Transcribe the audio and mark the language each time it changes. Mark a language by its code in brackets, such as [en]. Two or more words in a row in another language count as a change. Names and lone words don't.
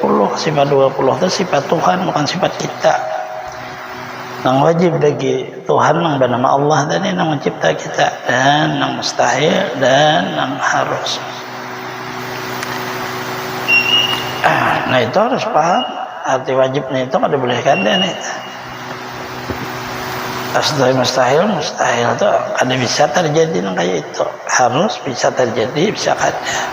[id] Sifat 20 itu sifat Tuhan, bukan sifat kita. Yang wajib bagi Tuhan yang bernama Allah tadi yang mencipta kita, dan yang mustahil dan yang harus. Nah itu harus paham. [bjn] Arti wajibnya itu kada boleh kada nih. Asdai mustahil itu kada bisa terjadi nang kayak itu. Harus bisa terjadi, bisa kada.